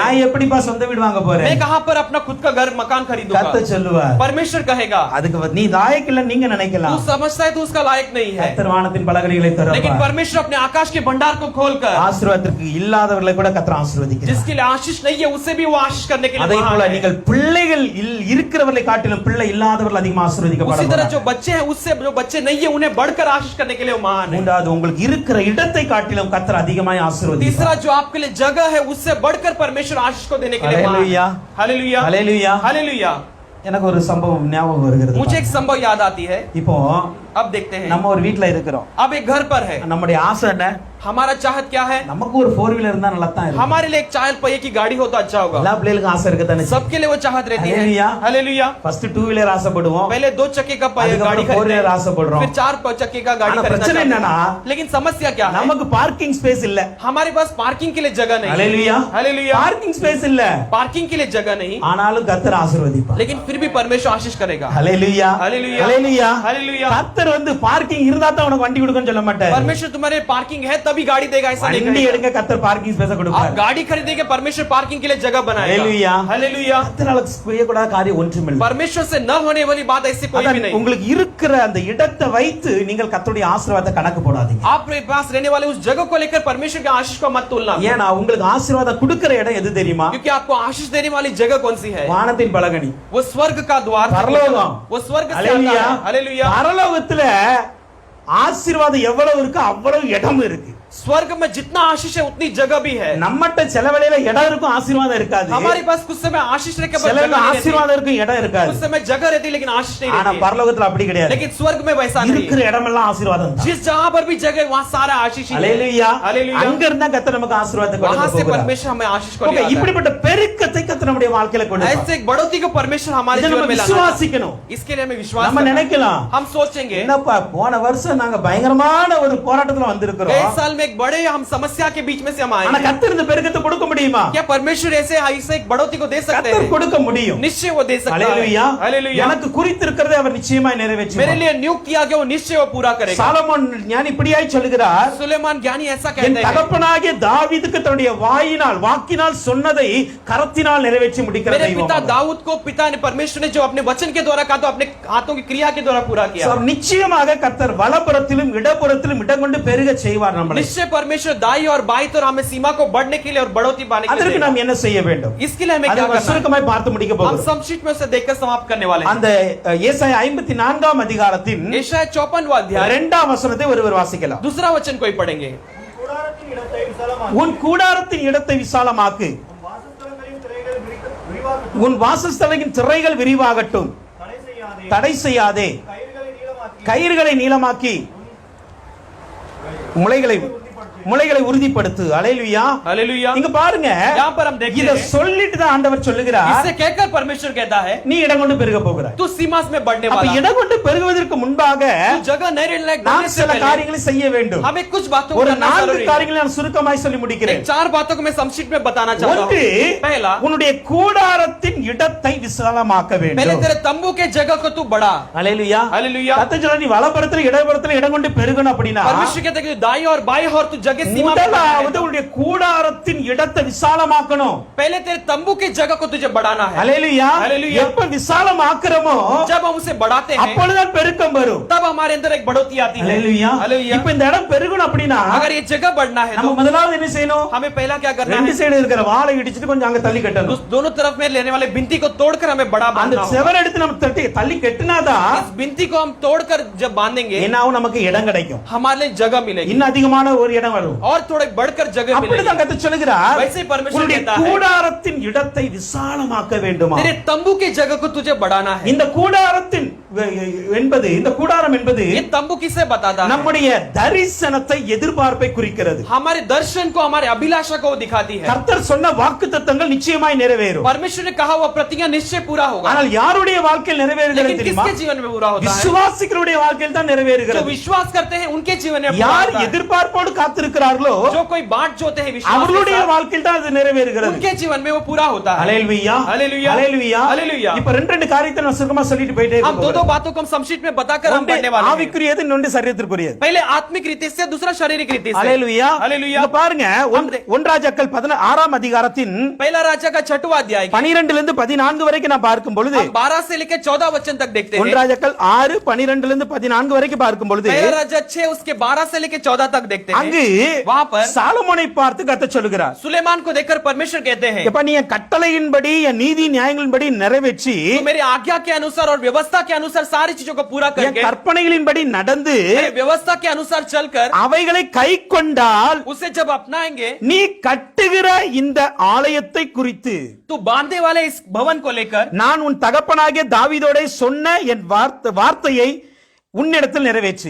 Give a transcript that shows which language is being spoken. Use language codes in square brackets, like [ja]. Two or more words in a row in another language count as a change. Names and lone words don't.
[ta] நான் எப்படிப்பா சொந்த வீடு வாங்க போறேன்? [hi] मैं कहां पर अपना खुद का घर मकान खरीदूंगा? [ta] கர்த்தர் சொல்லுவார். [hi] परमेश्वर कहेगा [ta] அதுக்கு நீ லாயக்கு இல்ல நீங்க [hi] तू [ta] நினைக்கலாம். [hi] समझता है तू उसका लायक नहीं है, [ta] கர்த்தர் வானத்தின் பலகணிகளை [hi] लेकिन [ta] திறப்பார். [hi] परमेश्वर अपने आकाश के भंडार को खोलकर [ta] ஆசீர்வாதத்திற்கு இல்லாதவர்களை கூட கர்த்தர் ஆசீர்வதிக்கிறார். [hi] जिसके लिए आशीष नहीं है उससे भी वो आशीष करने के लिए [ta] அதே [hi] महान [ta] போல [hi] है। [ta] நீங்கள் பிள்ளைகள் இருக்கிறவர்களை காட்டிலும் பிள்ளை இல்லாதவர்கள் அதிகமாக [hi] उसी तरह [ta] ஆசீர்வதிக்கப்படுவார்கள். [hi] जो बच्चे हैं उससे जो बच्चे नहीं है उन्हें बढ़कर आशीष करने के लिए वो महान है। [ta] மூன்றாவது, உங்களுக்கு இருக்கிற இடத்தை காட்டிலும் கர்த்தர் அதிகமாக ஆசீர்வதிப்பார். [hi] तीसरा, जो आपके लिए जगह है उससे बढ़कर परमेश्वर आशीष को देने के लिए महान हालेलुया, है। हालेलुया, [ta] ஹalleluya. [hi] हालेलुया। [ta] எனக்கு ஒரு சம்பவம் ஞாபகம் வருகிறது. [hi] मुझे एक संभव याद आती है। [ta] இப்போ [hi] अब देखते हैं, [ta] நம்ம ஒரு வீட்ல இருக்கிறோம். [hi] अब एक घर पर है, [ta] நம்முடைய ஆசை என்ன? [hi] हमारा चाहत क्या है? [ta] நமக்கு ஒரு 4 வீலர் இருந்தா நல்லா தான் இருக்கும். [hi] हमारे लिए एक 4 पहिए की गाड़ी हो तो अच्छा होगा। [ta] எல்லா பிள்ளைகளுக்கும் ஆசை இருக்கதானே. [hi] सबके लिए वो चाहत रहती है। हालेलुया, हालेलुया। [en] first 2 wheeler [ta] ஆசைப்படுவோம், [hi] पहले 2 चक्के का गाड़ी [ta] அதுக்கப்புறம் 4 [hi] खरीदते [ta] வீலர் [hi] हैं, [ta] ஆசைப்படுறோம். [hi] फिर 4 चक्के का गाड़ी [ta] ஆனா [hi] खरीदना [ta] பிரச்சனை [hi] चाहते [ta] என்னன்னா, [hi] हैं। लेकिन समस्या क्या है? [ta] நமக்கு [en] parking space [ta] இல்ல. [hi] हमारे पास पार्किंग के लिए जगह नहीं। हालेलुया, हालेलुया। [en] parking space [ta] இல்ல. [hi] पार्किंग के लिए जगह नहीं, [ta] ஆனாலும் கர்த்தர் ஆசீர்வதிப்பார். [hi] लेकिन फिर भी परमेश्वर आशीष करेगा। [ta] ஹalleluya, [hi] हालेलुया, [ta] ஹalleluya. [hi] हालेलुया। [ta] கர்த்தர் வந்து பார்க்கிங் இருந்தா தான் உனக்கு வண்டி கொடுக்கன்னு சொல்ல மாட்டார். [hi] परमेश्वर तुम्हारे पार्किंग है तभी गाड़ी देगा ऐसा नहीं [ta] வண்டி [hi] कहेगा। [ta] எடுங்க, கர்த்தர் [en] parking space [hi] आप [ta] கொடுப்பார். [hi] गाड़ी खरीदेंगे परमेश्वर पार्किंग के लिए जगह बनाएगा। हालेलुया, हालेलुया। [ta] கர்த்தரால செய்யக்கூடாத காரியம் ஒன்றுமில்லை. [hi] परमेश्वर से न होने वाली बात ऐसी कोई भी [ta] அதான் [hi] नहीं। [ta] உங்களுக்கு இருக்கிற அந்த இடத்தை வைத்து நீங்கள் கர்த்தருடைய ஆசீர்வாதத்தை கணக்கு போடாதீங்க. [hi] आपके पास रहने वाले उस जगह को लेकर परमेश्वर के आशीष को मत तुलना। [ta] ஏன்னா உங்களுக்கு ஆசீர்வாதம் கொடுக்கிற இடம் எது தெரியுமா? [hi] क्योंकि आपको आशीष देने वाली जगह कौन सी है? [ta] வானத்தின் பலகணி, [hi] वो स्वर्ग का द्वार, [ta] பரலோகம். [hi] वो स्वर्ग से आता [ta] ஹalleluya, [hi] है। हालेलुया। [ta] பரலோகத்துல ஆசீர்வாதம் எவ்வளவு இருக்கு அவ்வளவு இடம் இருக்கு. [hi] स्वर्ग में जितना आशीष है उतनी जगह भी है। [ta] நம்மட்ட சில வேளையில இடம் இருக்கும், ஆசீர்வாதம் இருக்காது. [hi] हमारे पास कुछ समय आशीष रहकर [ta] சில [hi] जगह नहीं रहती। [ta] ஆசீர்வாதம் இருக்கும், இடம் இருக்காது. [hi] कुछ समय जगह रहती लेकिन आशीष नहीं [ta] ஆனா [hi] रहती। [ta] பரலோகத்துல அப்படி கிடையாது. [hi] लेकिन स्वर्ग में वैसा नहीं [ta] இருக்கிற [hi] है। [ta] இடமெல்லாம் ஆசீர்வாதம் தான். [hi] जिस जगह पर भी जगह वहाँ सारा आशीष ही है। [ta] ஹalleluya, [hi] हालेलुया। [ta] அங்க இருந்தா கர்த்தர் நமக்கு ஆசீர்வாதத்தை [hi] वहाँ [ta] கொடுக்க [hi] से [ta] போகிறார். [hi] परमेश्वर हमें आशीष को [ta] ஓகே, [hi] ले आता है। [ta] இப்படிப்பட்ட பெருக்கத்தை கர்த்தர் நம்முடைய வாழ்க்கையில கொடுப்பார். [hi] ऐसे एक बढ़ोतरी को परमेश्वर हमारे [ta] இதை [hi] जीवन [ta] நம்ம [hi] में लाना चाहता है। [ta] விசுவாசிக்கணும். [hi] इसके लिए हमें विश्वास [ta] நம்ம [hi] करना है। [ta] நினைக்கலாம், [hi] हम सोचेंगे [ta] என்னப்பா போன வருஷம் நாங்க பயங்கரமான ஒரு போராட்டத்துல வந்திருக்கிறோம், [hi] गए साल में एक बड़े हम समस्या के बीच में से हम आए [ta] ஆனா [hi] हैं। [ta] கர்த்தர் இந்த பெருக்கத்தை கொடுக்க முடியுமா? [hi] क्या परमेश्वर ऐसे एक बढ़ोतरी को दे सकते [ta] கர்த்தர் [hi] हैं? [ta] கொடுக்க முடியும். [hi] निश्चय वो दे सकता [ta] ஹalleluya, [hi] है। हालेलुया। [ta] எனக்கு குறித்திருக்கிறதை அவர் நிச்சயமாய் [hi] मेरे [ta] நிறைவேற்றுவார். [hi] लिए नियुक्त किया गया वो निश्चय वो पूरा करेगा। [ta] சாலமோன் ஞானி இப்படியாய் சொல்கிறார், [hi] सुलेमान ज्ञानी ऐसा [ta] என் [hi] कहते हैं, [ta] தகப்பனாகிய தாவீதுக்கு தன்னுடைய வாக்கினால் சொன்னதை கரத்தினால் நிறைவேற்றி முடிக்கிற [hi] मेरे [ta] தெய்வம் [hi] पिता [ta] அவர். [hi] दाऊद को पिता ने परमेश्वर ने जो अपने वचन के द्वारा कहा तो अपने हाथों की क्रिया के द्वारा पूरा किया। [ta] So, நிச்சயமாக கர்த்தர் வலப்புறத்திலும் இடப்புறத்திலும் இடம் கொண்டு பெருக செய்வார் நம்மளை. [hi] निश्चय परमेश्वर दाई और बाई तो हमें सीमा को बढ़ने के लिए और बढ़ोतरी पाने के [ta] அதற்கு [hi] लिए [ta] நாம் என்ன செய்ய வேண்டும்? [hi] इसके लिए हमें [ta] அதை [hi] क्या [ta] நம்ம [hi] करना है? [ta] சுருக்கமாய் பார்த்து முடிக்க [hi] हम [ta] போகிறோம். [hi] संक्षिप्त में उसे देखकर समाप्त करने वाले हैं। [ta] அந்த ஏசாயா 54ஆம் அதிகாரத்தின் [hi] यशायाह 54वां अध्याय [ta] 2ஆம் வசனத்தை ஒருவர் வாசிக்கலாம். [hi] दूसरा वचन कोई पढ़ेंगे। [ta] கூடாரத்தின் இடத்தை விசாலமாக்கு. உன் கூடாரத்தின் இடத்தை விசாலமாக்கு, உன் வாசஸ்தலங்களின் திரைகள் உன் வாசஸ்தலத்தின் திரைகள் விரிவாக்கு. விரிவாகட்டும், தடை தடை செய்யாதே. செய்யாதே, கயிறுகளை நீளமாக்கி. கயிறுகளை நீளமாக்கி முளைகளை உறுதிப்படுத்து. ஹalleluya, [hi] हालेलुया। [ta] இங்க பாருங்க, [hi] यहाँ पर हम देखते [ta] இத [hi] हैं [ta] சொல்லிட்டு தான் ஆண்டவர் சொல்லுகிறார், [hi] इससे कहकर परमेश्वर कहता है [ta] நீ இடம் கொண்டு பெருக போகிறாய். [hi] तू सीमा में बढ़ने [ta] அப்ப [hi] वाला है। [ta] இடம் கொண்டு பெருகுவதற்கு முன்பாக [hi] तू जगह नहीं रहने लायक [ta] நாம் [hi] बनने से [ta] சில [hi] पहले [ta] காரியங்களை செய்ய வேண்டும். [hi] हमें कुछ बातों को [ta] ஒரு [hi] करना [ta] 4 [hi] जरूरी है। [ta] காரியங்களை நான் சுருக்கமாய் சொல்லி முடிக்கிறேன். [hi] एक 4 बातों को मैं संक्षिप्त में बताना चाहता [ta] ஒன்று, [hi] हूँ। पहला, [ta] உன்னுடைய கூடாரத்தின் இடத்தை விசாலமாக்க [hi] पहले [ta] வேண்டும். [hi] तेरे तंबू के जगह को तू बढ़ा। [ta] ஹalleluya, [hi] हालेलुया। [ta] கர்த்தர் சொல்றார், நீ வலப்புறத்துல இடப்புறத்துல இடம் கொண்டு பெருகணும் அப்படினா [hi] परमेश्वर कहता है कि दाई और बाई और तू जगह सीमा में बढ़ना [ta] முதலாவது [hi] है। [ta] உன்னுடைய கூடாரத்தின் இடத்தை விசாலமாக்கணும். [hi] पहले तेरे तंबू के जगह को तुझे बढ़ाना है। [ta] ஹalleluya, [hi] हालेलुया। [ta] எப்ப விசாலமாக்குறோமோ [hi] जब हम उसे बढ़ाते हैं [ta] அப்பொழுதுதான் பெருக்கம் வரும். [hi] तब हमारे अंदर एक बढ़ोतरी आती है। [ta] ஹalleluya, [hi] हालेलुया। [ta] இப்ப இந்த இடம் பெருகணும் அப்படினா [hi] अगर ये जगह बढ़ना है [ta] நம்ம [hi] तो [ta] முதலாவது என்ன செய்யணும்? [hi] हमें पहला क्या करना [ta] ரெண்டு [hi] है? [ta] சைடு இருக்கிற வாளை இடிச்சிட்டு கொஞ்சம் அங்க தள்ளி கட்டணும். [hi] उस दोनों तरफ में लेने वाले भिंती को तोड़कर हमें बड़ा [ta] அந்த [hi] बांधना होगा। [ta] செவர் எடுத்து நம்ம தள்ளி கட்டினாதான் [hi] इस भिंती को हम तोड़कर जब बांधेंगे [ta] என்ன ஆகும்? நமக்கு இடம் கிடைக்கும். [hi] हमारे लिए जगह मिलेगी [ta] இன்னும் அதிகமான ஒரு இடம் வரும். [hi] और थोड़े बढ़कर जगह मिलेगी। [ta] அப்படிதான் கர்த்தர் சொல்லுகிறார், [hi] वैसे ही परमेश्वर [ta] உன்னுடைய [hi] कहता है [ta] கூடாரத்தின் இடத்தை விசாலமாக்க வேண்டுமா? [hi] तेरे तंबू के जगह को तुझे बढ़ाना है। [ta] இந்த கூடாரத்தின் என்பது இந்த கூடாரம் என்பது [hi] ये तंबू किसे बताता है? [ta] நம்முடைய தரிசனத்தை எதிர்பார்ப்பை குறிக்கிறது. [hi] हमारे दर्शन को, हमारे अभिलाषा को दिखाती है। [ta] கர்த்தர் சொன்ன வாக்குத்தத்தங்கள் நிச்சயமாய் நிறைவேறும். [hi] परमेश्वर ने कहा हुआ प्रतिज्ञा निश्चय पूरा होगा। [ta] ஆனால் யாருடைய வாழ்க்கையில் நிறைவேறுகிறது [hi] लेकिन [ta] தெரியுமா? [hi] किसके जीवन में पूरा होता है? [ta] விசுவாசிகளுடைய வாழ்க்கையில் தான் [hi] जो [ta] நிறைவேறுகிறது. [hi] विश्वास करते हैं उनके जीवन में पूरा [ta] யார் [hi] होता है। [ta] எதிர்பார்ப்போடு காத்திருக்கிறார்களோ [hi] जो कोई बाट जोते हैं विश्वास के [ta] அவர்களுடைய [hi] साथ, [ta] வாழ்க்கையில் தான் அது நிறைவேறுகிறது. [hi] उनके जीवन में वो पूरा होता है। [ta] ஹalleluya [hi] हालेलुया, [ta] ஹalleluya [hi] हालेलुया। [ta] இப்ப ரெண்டு காரியத்தை நான் சுருக்கமா சொல்லிட்டு போயிட்டே [hi] हम दो [ta] இருக்கோம். [hi] बातों को हम संक्षिप्त में बताकर हम बढ़ने वाले हैं। [ta] ஆவிக்குரியது இன்னொன்று சரீரத்திற்குரியது. [hi] पहले आत्मिक रीति से, दूसरा शारीरिक रीति से। [ta] ஹalleluya [hi] हालेलुया। [ta] இங்க பாருங்க ஒன்றாஜாக்கள் 16ஆம் அதிகாரத்தின் [hi] पहला राजा का 6वां अध्याय [ta] 12 லிருந்து 14 வரைக்கும் நான் பார்க்கும் பொழுது, [hi] हम 12 से लेकर 14 वचन तक देखते हैं। [ta] ஒன்றாஜாக்கள் 6 12 லிருந்து 14 வரைக்கும் பார்க்கும் பொழுது [hi] पहला राजा 6 उसके 12 से लेकर 14 तक देखते [ta] அங்கு [hi] हैं। वहां पर [ta] சாலமோனை பார்த்து கர்த்தர் சொல்லுகிறார், [hi] सुलेमान को देखकर परमेश्वर कहते हैं, [ta] எப்ப நீ என் கட்டளையின்படி என் நீதி நியாயங்களின்படி நிறைவேற்றி [hi] तो मेरी आज्ञा के अनुसार और व्यवस्था के अनुसार सारी चीजों को पूरा [ta] என் [hi] करके, [ta] கற்பனைகளின்படி நடந்து [hi] मेरी व्यवस्था के अनुसार चलकर [ta] அவைகளை கை கொண்டால் [hi] उसे जब अपनाएंगे, [ta] நீ கட்டுகிற இந்த ஆலயத்தை குறித்து [hi] तो बांधने वाले इस भवन को लेकर [ta] நான் உன் தகப்பனாகிய தாவீதோடே சொன்ன என் வார்த்தையை உன்னிடத்தில் நிறைவேற்றி.